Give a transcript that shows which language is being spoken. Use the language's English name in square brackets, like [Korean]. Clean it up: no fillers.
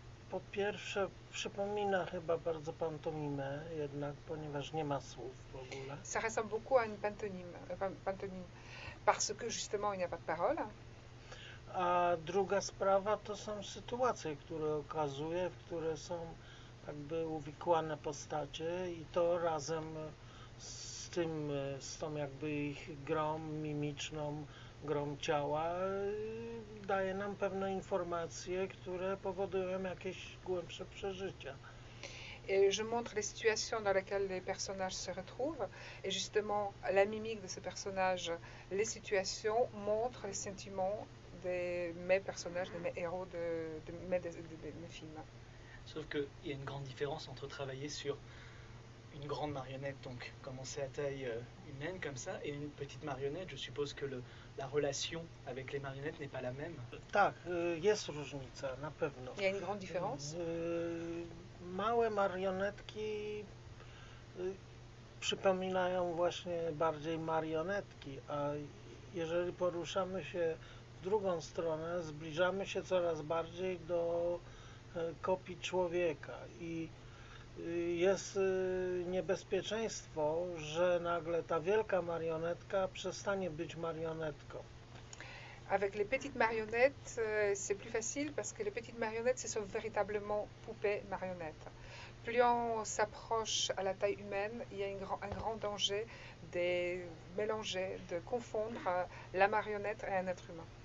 [Polish] Po pierwsze, przypomina chyba bardzo pantomimę, jednak, ponieważ nie ma słów w ogóle. [French] Ça ressemble beaucoup à une pantomime, parce que justement il n'y a pas de parole. [Polish] A druga sprawa to są sytuacje, które okazuje, w które są jakby uwikłane postacie i to razem z tym, z tą jakby ich grą mimiczną, grą ciała, daje nam pewne informacje, które powodują jakieś głębsze przeżycia. [French] Et je montre les situations dans lesquelles les personnages se retrouvent. Et justement, la mimique de ce personnage, les situations, montrent les sentiments de mes personnages, de mes héros, de mes films. Sauf qu'il y a une grande différence entre travailler sur une grande marionnette, donc commencer à taille humaine comme ça, et une petite marionnette. Je suppose que la relation avec les marionnettes n'est pas la même. [Polish] Tak, jest różnica, na pewno. [French] Il y a une grande différence. [Polish] Małe marionetki przypominają właśnie bardziej marionetki, a jeżeli poruszamy się w drugą stronę, zbliżamy się coraz bardziej do kopii człowieka i jest niebezpieczeństwo, że nagle ta wielka marionetka przestanie być marionetką. [French] Avec les petites marionnettes, c'est plus facile parce que les petites marionnettes, ce sont véritablement poupées marionnettes. Plus on s'approche à la taille humaine, il y a un grand danger de mélanger, de confondre la marionnette et un être humain.